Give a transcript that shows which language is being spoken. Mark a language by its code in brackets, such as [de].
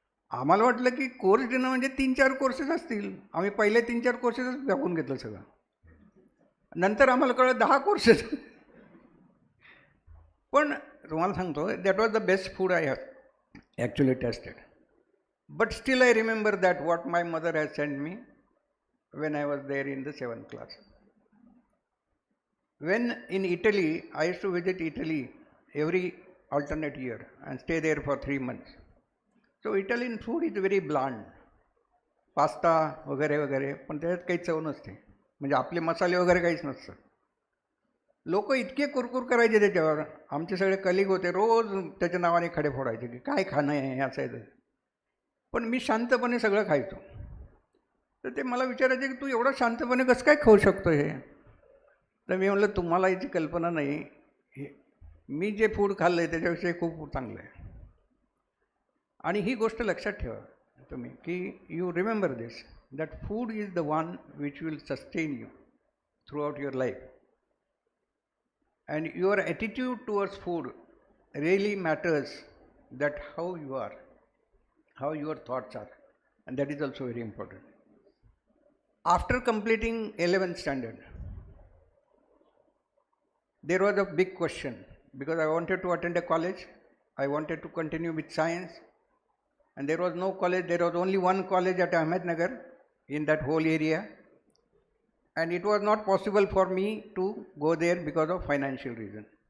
[mr] आम्हाला वाटलं की कोर्स डिनर म्हणजे 3-4 कोर्सेस असतील. आम्ही पहिले 3-4 कोर्सेसच दाखवून घेतलं सगळं. नंतर आम्हाला कळलं 10 कोर्सेस. पण तुम्हाला सांगतो, [en] That was the best food I have actually tested. But still I remember that what my mother has sent me when I was there in the 7th class. When in Italy, I used to visit Italy every alternate year and stay there for 3 months. So Italian food is very bland. [mr] Pasta वगैरे वगैरे, पण त्याच्यात काही चव नसते. म्हणजे आपले मसाले वगैरे काहीच नसतं. लोक इतके कुरकुर करायचे त्याच्यावर. आमचे सगळे कलिग होते, रोज त्याच्या नावाने खडे फोडायचे की काय खाणं आहे असं आहे. पण मी शांतपणे सगळं खायचो. तर ते मला विचारायचे की तू एवढं शांतपणे कसं काय खाऊ शकतो हे. तर मी म्हटलं तुम्हाला याची कल्पना नाही, मी जे फूड खाल्लं आहे त्याच्याविषयी खूप चांगलं आहे. आणि ही गोष्ट लक्षात ठेवा तुम्ही की [en] You remember this, that food is the one which will sustain you throughout your life. and your attitude towards food really matters, that how you are, how your thoughts are, and that is also very important. After completing 11th standard, there was a big question, because I wanted to attend a college, I wanted to continue with science, and there was no college, there was only one college at Ahmednagar in that whole area, and it was not possible for me to go there because of financial reason.